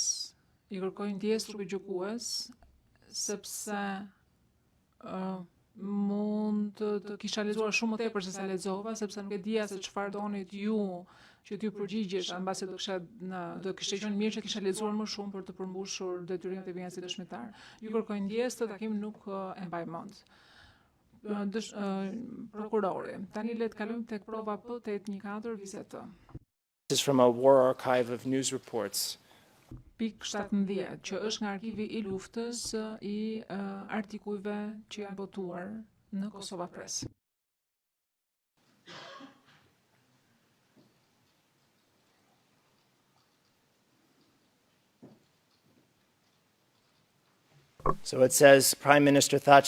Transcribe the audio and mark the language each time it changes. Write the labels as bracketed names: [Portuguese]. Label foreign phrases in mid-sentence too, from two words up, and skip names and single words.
[Albanian] I kërkojnë ndjes trupi gjykues sepse mund të kisha lexuar shumë më tepër se sa lexova, sepse nuk e dija se çfarë donit ju që t'ju përgjigjesh, mbasi do kishte qenë mirë që kisha lexuar më shumë për të përmbushur detyrimet e mia si dëshmitar. Ju kërkoj ndjes, të takim nuk e mbaj mend. Prokurori. Tani le të kalojmë tek prova P814 vizet T. [English] This is from a war archive of news reports. [Albanian] Pik 17, që është nga arkivi i luftës i artikujve që janë botuar në Kosova Press. [English] So it says Prime Minister Thatcher